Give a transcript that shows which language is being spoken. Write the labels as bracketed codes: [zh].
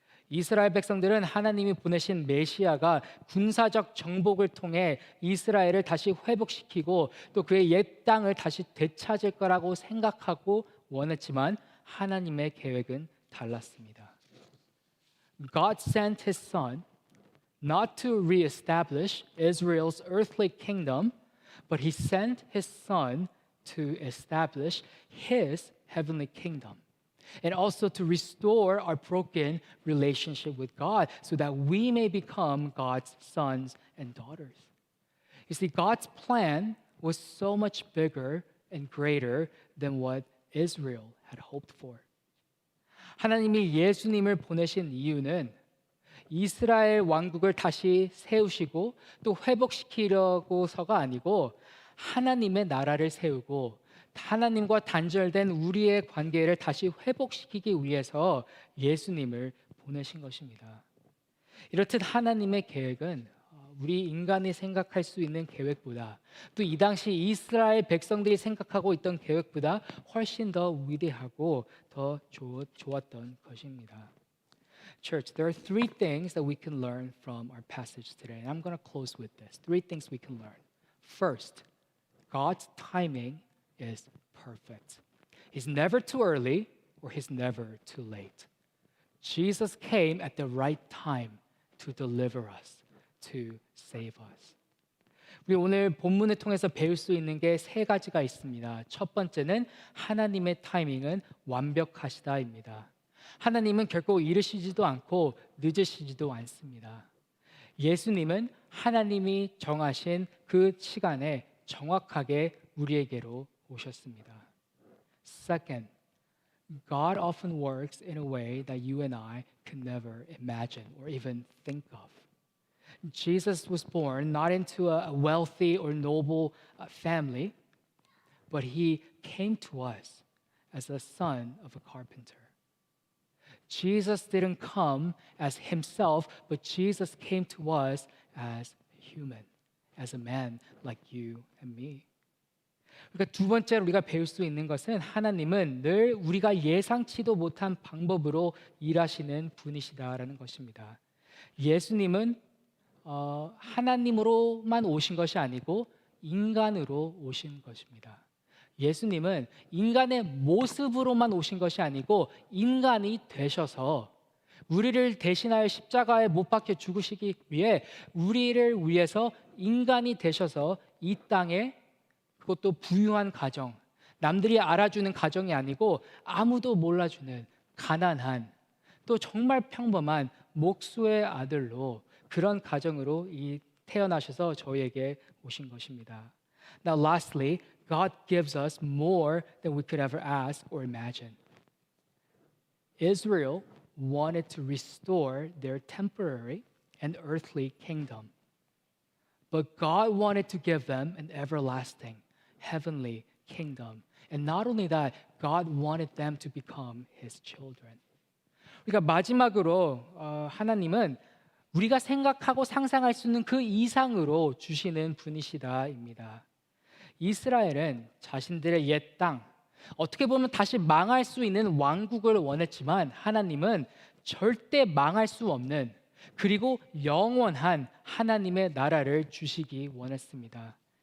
[ko] 이스라엘 백성들은 하나님이 보내신 메시아가 군사적 정복을 통해 이스라엘을 다시 회복시키고 또 그의 옛 땅을 다시 되찾을 거라고 생각하고 원했지만 하나님의 계획은 달랐습니다. [en] God sent his son not to reestablish Israel's earthly kingdom, but he sent his son to establish his heavenly kingdom. And also to restore our broken relationship with God so that we may become God's sons and daughters. You see, God's plan was so much bigger and greater than what Israel had hoped for. [ko] 하나님이 예수님을 보내신 이유는 이스라엘 왕국을 다시 세우시고 또 회복시키려고서가 아니고 하나님의 나라를 세우고 하나님과 단절된 우리의 관계를 다시 회복시키기 위해서 예수님을 보내신 것입니다. 이렇듯 하나님의 계획은 우리 인간이 생각할 수 있는 계획보다 또 이 당시 이스라엘 백성들이 생각하고 있던 계획보다 훨씬 더 위대하고 더 좋았던 것입니다. [en] Church, there are three things that we can learn from our passage today. And I'm going to close with this. Three things we can learn. First, God's timing is perfect. He's never too early or he's never too late. Jesus came at the right time to deliver us, to save us. [ko] 우리 오늘 본문을 통해서 배울 수 있는 게 세 가지가 있습니다. 첫 번째는 하나님의 타이밍은 완벽하시다입니다. 하나님은 결코 이르시지도 않고 늦으시지도 않습니다. 예수님은 하나님이 정하신 그 시간에 정확하게 우리에게로 오셨습니다. [en] Second, God often works in a way that you and I can never imagine or even think of. Jesus was born not into a wealthy or noble family, but he came to us as the son of a carpenter. Jesus didn't come as himself, but Jesus came to us as human, as a man like you and me. [ko] 그러니까 두 번째로 우리가 배울 수 있는 것은 하나님은 늘 우리가 예상치도 못한 방법으로 일하시는 분이시다라는 것입니다. 예수님은 하나님으로만 오신 것이 아니고 인간으로 오신 것입니다. 예수님은 인간의 모습으로만 오신 것이 아니고 인간이 되셔서 우리를 대신하여 십자가에 못 박혀 죽으시기 위해 우리를 위해서 인간이 되셔서 이 땅에 그것도 부유한 가정, 남들이 알아주는 가정이 아니고 아무도 몰라주는 가난한 또 정말 평범한 목수의 아들로 그런 가정으로 태어나셔서 저희에게 오신 것입니다. [en] Now lastly, God gives us more than we could ever ask or imagine. Israel wanted to restore their temporary and earthly kingdom. But God wanted to give them an everlasting, heavenly kingdom. And not only that, God wanted them to become His children. [ko] 그러니까 마지막으로 하나님은 우리가 생각하고 상상할 수 있는 그 이상으로 주시는 분이시다입니다. 이스라엘은 자신들의 옛 땅, 어떻게 보면 다시 망할 수 있는 왕국을 원했지만 하나님은 절대 망할 수 없는 그리고 영원한 하나님의 나라를 주시기 원했습니다.